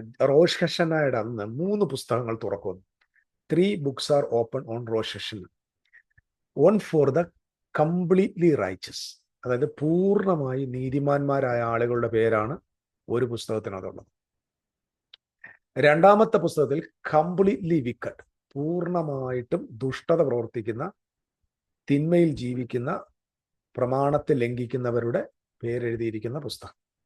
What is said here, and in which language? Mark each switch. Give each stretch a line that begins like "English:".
Malayalam: റോഷ് ഹഷനായുടെ അന്ന് 3 പുസ്തകങ്ങൾ തുറക്കുന്നു.
English: 3 books are open on Rosh Hashanah. One for the completely righteous,
Malayalam: അതായത് പൂർണ്ണമായി നീതിമാന്മാരായ ആളുകളുടെ പേരാണ് ഒരു പുസ്തകത്തിനകത്തുള്ളത്. 2ാമത്തെ പുസ്തകത്തിൽ
English: completely wicked,
Malayalam: പൂർണ്ണമായിട്ടും ദുഷ്ടത പ്രവർത്തിക്കുന്ന, തിന്മയിൽ ജീവിക്കുന്ന, പ്രമാണത്തെ ലംഘിക്കുന്നവരുടെ പേരെഴുതിയിരിക്കുന്ന പുസ്തകം.